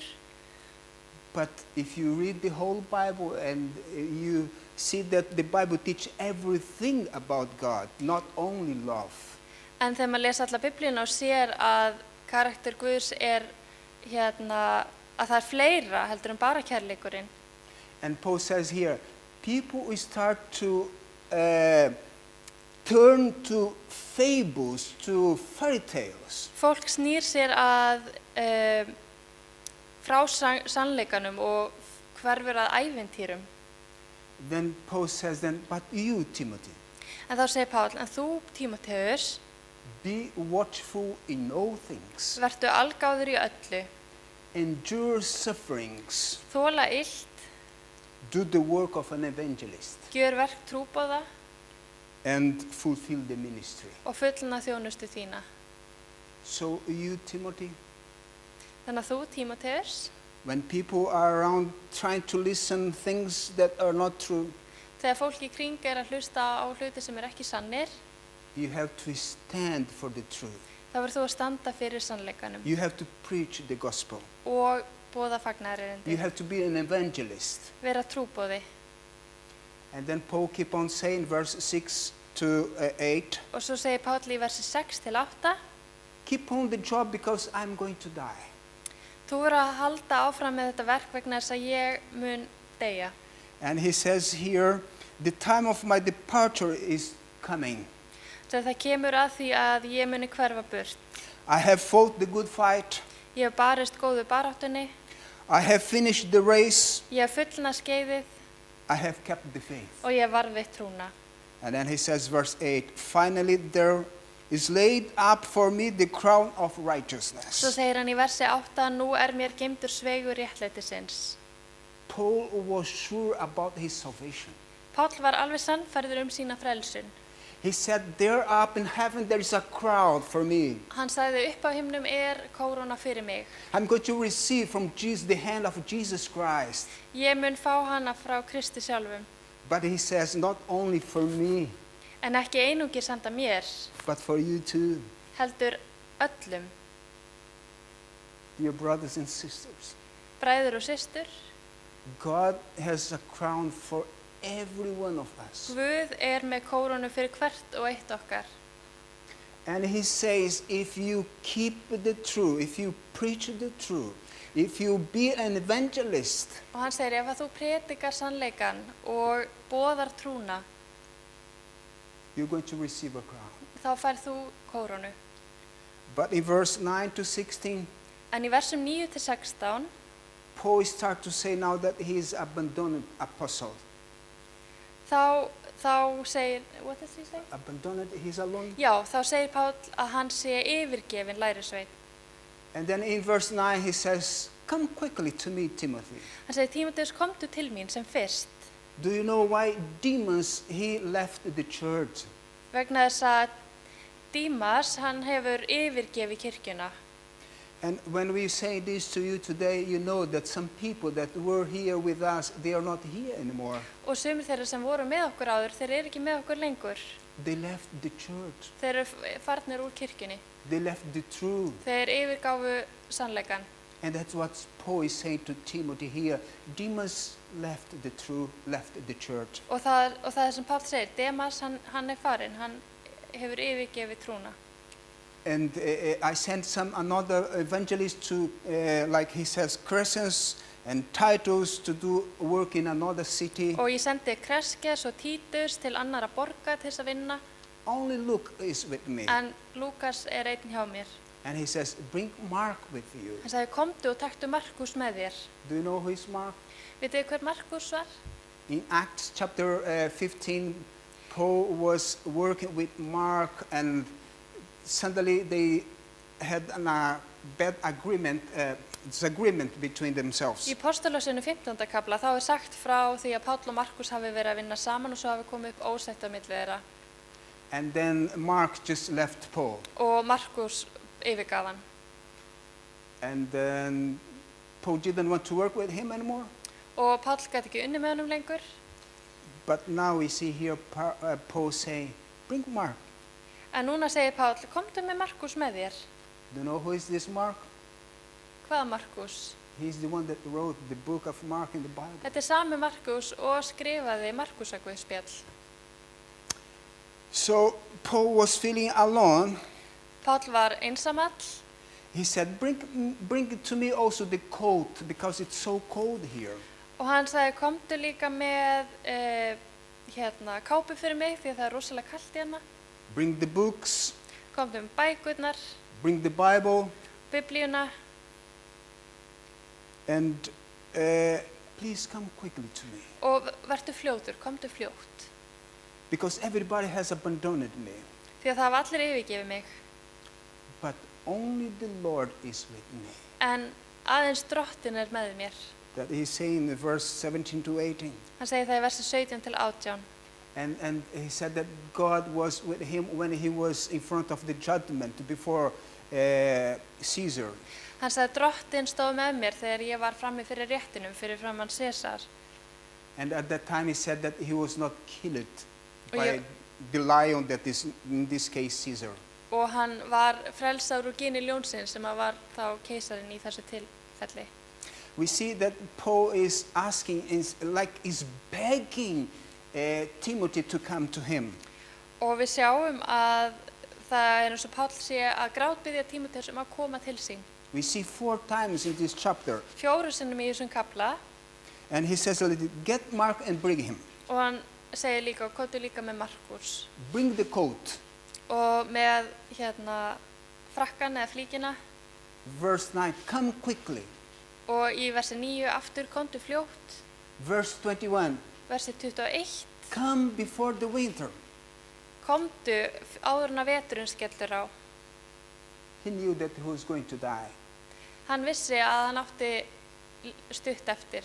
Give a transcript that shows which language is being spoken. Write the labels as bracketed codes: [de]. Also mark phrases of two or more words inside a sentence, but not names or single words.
[en] But if you read the whole Bible and you see that the Bible teaches everything about God, not only love. [is] En þegar maður lesa alla Biblíuna og sér að karakter Guðs að það fleira heldur en bara kærleikurinn. [en] And Paul says here, people will start to turn to fables, to fairy tales. [is] Fólk snýr sér að frá sannleikanum og hverfur að ævintýrum. [en] Then Paul says, but you, Timothy, [is] En þá segir Páll, en þú, Tímóteus, [en] be watchful in all things, [is] vertu algáður í öllu, [en] endure sufferings, [is] þola illt, [en] do the work of an evangelist, [is] gjör verk trúboða [en] and fulfill the ministry. [is] og fullna þjónustu þína. [en] So you, Timothy, [is] Þannig að þú, Tímóteus, [en] when people are around trying to listen things that are not true, [is] þegar fólk í kring að hlusta á hluti sem ekki sannir, [en] you have to stand for the truth. [is] þá verður þú að standa fyrir sannleikanum [en] You have to preach the gospel. [is] og boða [en] You [is] fagnaðarerindi, [en] have to be an evangelist. [is] vera trúboði. [en] And then Paul keep on saying, verse 6 to 8, [is] Og svo segir Páll í versi 6 til 8, [en] keep on the job because I'm going to die. [is] þú verður að halda áfram með þetta verk vegna þess að ég mun deyja. [en] And he says here, the time of my departure is coming. [is] Þegar það kemur að því að ég muni hverfa burt. [en] I have fought the good fight. [is] Ég hef barist góðu baráttunni, [en] I have finished the race. [is] ég hef fullnað skeiðið [en] I have kept the faith. [is] og ég hef varðveitt trúna. [en] And then he says, verse 8, finally there is laid up for me the crown of [is] Svo [en] righteousness. [is] segir hann í versi 8, nú mér geymdur sveigur réttlætisins. [en] Paul was sure about his salvation. [is] Páll var alveg sannfærður sína frelsun. [en] He said, there up in heaven there is a crown for me. [is] Hann sagði upp á himnum kóróna fyrir mig. [en] I'm going to receive from Jesus the hand of Jesus Christ. [is] Ég mun fá hana frá Kristi sjálfum. [en] But he says, not only for me, [is] En ekki einungis handa mér, [en] but for you too, [is] heldur öllum, [en] dear brothers and sisters. [is] bræður og systur. [en] God has a crown for every one of us. [is] Guð með kórónu fyrir hvert og eitt okkar. [en] And he says, if you keep the truth, if you preach the truth, if you be an evangelist, [is] Og hann segir, ef að þú predikar sannleikan og boðar trúna, [en] you're going to receive a crown. [is] þá færð þú kórónu. [en] But in verse 9 to 16, [is] En í versum 9 til 16, [en] Paul starts to say now that he is abandoned apostle. [is] þá segir, [en] what does he say? Abandoned, he's alone. [is] Já, þá segir Páll að hann sé yfirgefin lærisveit. [en] And then in verse 9 he says, come quickly to me, Timothy. [is] Hann segir, Tímóteus, komdu til mín sem fyrst. [en] Do you know why Demas, he left the church? [is] Vegna þess að Dímas, hann hefur yfirgefið kirkjuna. [en] And when we say this to you today, you know that some people that were here with us, they are not here anymore. [is] Og sumir þeirra sem voru með okkur áður, þeir eru ekki með okkur lengur. [en] They left the church. [is] Þeir eru farnir úr kirkjunni. [en] They left the truth. [is] Þeir yfirgáfu sannleikan. [en] And that's what Paul is saying to Timothy here. Demas left the truth, left the church. [is] Og það er sem Páll segir, Demas hann er farinn, hann hefur yfirgefið trúna. [en] And I sent another evangelist to, like he says, Crescens and Titus to do work in another city. [is] Og ég sendi Kreskes og Títus til annara borga til þess að vinna. [en] Only Luke is with me. [is] En Lúkas er einn hjá mér. [en] And he says, bring Mark with you. [is] Hann sagði, komdu og taktu Markus með þér. [en] Do you know who is Mark? [is] Vitið þið hver Markus var? [en] In Acts chapter 15, Paul was working with Mark, and suddenly they had a bad agreement, disagreement between themselves. [is] Í Postulosinu 15. kafla þá er sagt frá því að Páll og Markus hafi verið að vinna saman og svo hafi komið upp ósætti á milli þeirra. [en] And then Mark just left Paul. [is] Og Markus yfirgaf hann. [en] And then Paul didn't want to work with him anymore. [is] Og Páll gæti ekki unni með honum lengur. [en] But now we see here Paul say, bring Mark. [is] En núna segir Páll, komdu með Markus með þér. [en] Do you know who is this Mark? [is] Hvaða Markus? [en] He's the one that wrote the book of Mark in the Bible. [is] Þetta er sami Markus og skrifaði Markusaguðspjall. [en] So Paul was feeling alone. [is] Páll var einsamall. [en] He said, bring to me also the coat, because it's so cold here. [is] Og hann sagði, komdu líka með kápu fyrir mig því að það er rosalega kalt hérna. [en] Bring the books. [is] Komdu með bækurnar, [en] Bring the Bible. [is] biblíuna [en] And please come quickly to me. [is] og vertu fljótur, komdu fljótt. [en] Because everybody has abandoned me. [is] Því að það hafa allir yfirgefið mig. [en] But only the Lord is with me. [is] En aðeins Drottinn er með mér. [en] That he's saying in verse 17 to 18. [is] Hann segir það í versi 17 til 18. [en] And he said that God was with him when he was in front of the judgment before Caesar. [is] Hann sagði, Drottinn stóð með mér þegar ég var frammi fyrir réttinum, fyrir framan Sesar. [en] And at that time he said that he was not killed [is] Og [en] by [is] ég- [en] the lion that is, in this case, Caesar. [is] Og hann var frelsaður úr gini ljónsins sem að var þá keisarinn í þessu tilfelli. [en] We see that Paul is asking, is begging Timothy to come to him. [is] Og við sjáum að það er eins og Páll sé að grátbiðja Tímóteus að koma til sín. [en] We see 4 times in this chapter. [is] 4 sinnum í þessum kafla [en] And he says, get Mark and bring him. [is] og hann segir líka, komdu líka með Markus. [en] Bring the coat. [is] Og með frakkan eða flíkina [en] Verse 9, come quickly. [is] og í versi 9 aftur, komdu fljótt. [en] Verse 21, [is] Versi 21, [en] come before the winter. [is] komdu áður en að veturinn skellur á. [en] He knew that he was going to die. [is] Hann vissi að hann átti stutt eftir